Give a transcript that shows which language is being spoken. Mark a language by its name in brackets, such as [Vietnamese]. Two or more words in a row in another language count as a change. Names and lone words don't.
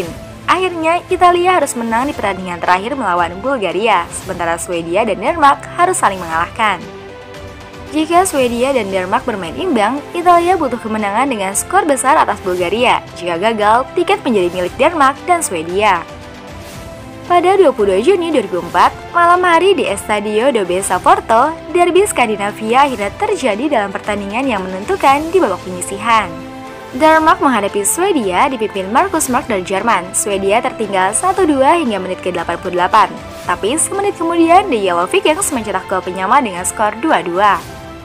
[Indonesian] Akhirnya, Italia harus menang di pertandingan terakhir melawan Bulgaria, sementara Swedia dan Denmark harus saling mengalahkan. Jika Swedia dan Denmark bermain imbang, Italia butuh kemenangan dengan skor besar atas Bulgaria. Jika gagal, tiket menjadi milik Denmark dan Swedia. Pada 22 Juni 2004, malam hari di Estadio do Porto, derby Skandinavia akhirnya terjadi dalam pertandingan yang menentukan di babak penyisihan. Denmark menghadapi Swedia dipimpin Marcus Mark dari Jerman. Swedia tertinggal 1-2 hingga menit ke-88. Tapi semenit kemudian, The Yellow Vikings mencetak gol penyama dengan skor 2-2.